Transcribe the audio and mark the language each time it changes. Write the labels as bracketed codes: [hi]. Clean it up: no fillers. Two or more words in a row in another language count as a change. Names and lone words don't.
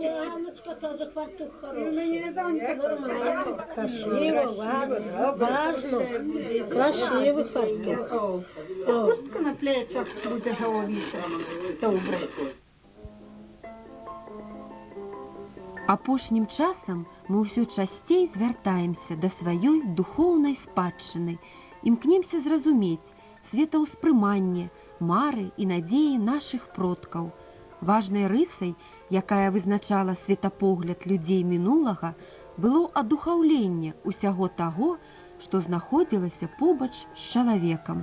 [uk] Яночка теж фартух хороший. Мені донька. Красиво, важно. Красивий фартух. Хустка на плечах буде головіше. Добре. [be] Апошнім часам мы ўсё часцей звяртаемся да сваёй духоўнай спадчыны, імкнемся зразумець светаўспрыманне, мары і надзеі нашых продкаў. Важнай рысай, якая вызначала светапогляд людзей мінулага, было адухаўленне ўсяго таго, што знаходзілася побач з чалавекам.